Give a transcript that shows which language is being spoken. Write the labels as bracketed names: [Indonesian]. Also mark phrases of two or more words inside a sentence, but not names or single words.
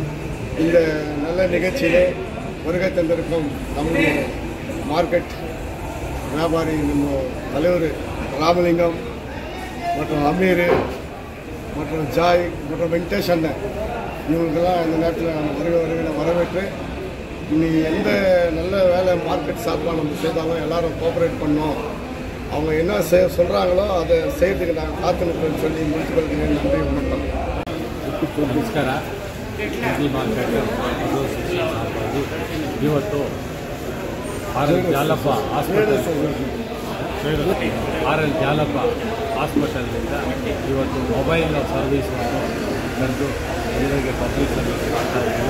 [Tamil] இந்த நல்ல நிகழ்ச்சியிலே வருகை தந்திருக்கும் நம்முடைய மார்க்கெட் வியாபாரி நம்ம தலைவர் ராமலிங்கம் மற்றும் அமீர் மற்றும் ஜாய் மற்றும் வெங்கடேஷ் அண்ணன் இவங்களுக்கெல்லாம் இந்த நேரத்தில் வரவேற்று இனி எந்த நல்ல வேலை மார்க்கெட் சார்பாக நம்ம செய்தாலும் எல்லாரும் கோஆப்ரேட் பண்ணோம். அவங்க என்ன சொல்கிறாங்களோ அதை செய்யறதுக்கு நாங்கள் காத்துன்னு சொல்லி முடிச்சு கொள்கிறேன். நன்றி, வணக்கம். [Kannada] ನಮಸ್ಕಾರ. ಮಾರ್ಕೆಟ್ ಇವತ್ತು R.N. ಜಾಲಪ್ಪ ಹಾಸ್ಪಿಟಲ್ನಿಂದ ಇವತ್ತು [English] mobile service-annu [Kannada] ಕರೆದು ಜನರಿಗೆ [English] public service [Kannada] ಮಾಡ್ತಾ ಇದ್ದೀವಿ.